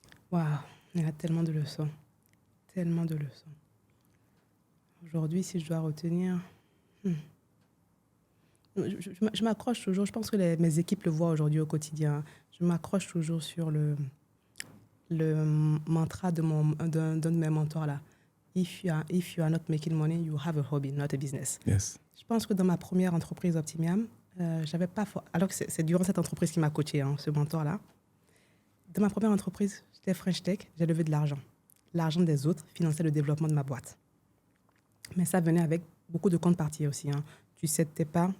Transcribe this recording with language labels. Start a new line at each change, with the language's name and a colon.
French: Waouh, il y a tellement de leçons. Tellement de leçons. Aujourd'hui, si je dois retenir... Je m'accroche toujours, je pense que mes équipes le voient aujourd'hui au quotidien. Je m'accroche toujours sur le mantra d'un de mes mentors là.
English: If you are not making money, you have a hobby, not a business. Yes.
French: Je pense que dans ma première entreprise Optimiam, j'avais pas... Alors que c'est durant cette entreprise qui m'a coaché, hein, ce mentor-là. Dans ma première entreprise, j'étais French Tech, j'ai levé de l'argent. L'argent des autres finançait le développement de ma boîte. Mais ça venait avec beaucoup de contreparties aussi. Hein. Tu ne cèdes pas.